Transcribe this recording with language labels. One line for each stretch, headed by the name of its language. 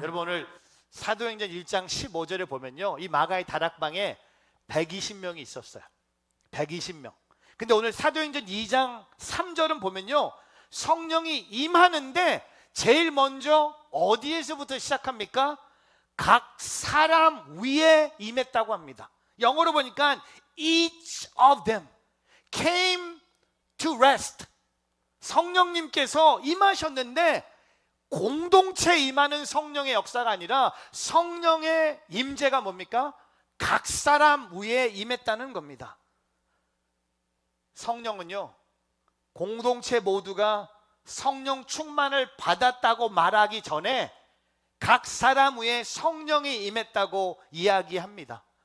Korean: 여러분, 오늘 사도행전 1장 15절에 보면요, 이 마가의 다락방에 120명이 있었어요. 120명. 근데 오늘 사도행전 2장 3절은 보면요, 성령이 임하는데 제일 먼저 어디에서부터 시작합니까? 각 사람 위에 임했다고 합니다. 영어로 보니까
English: each of them came to rest.
Korean: 성령님께서 임하셨는데 공동체 임하는 성령의 역사가 아니라 성령의 임재가 뭡니까? 각 사람 위에 임했다는 겁니다. 성령은요, 공동체 모두가 성령 충만을 받았다고 말하기 전에 각 사람 위에 성령이 임했다고 이야기합니다.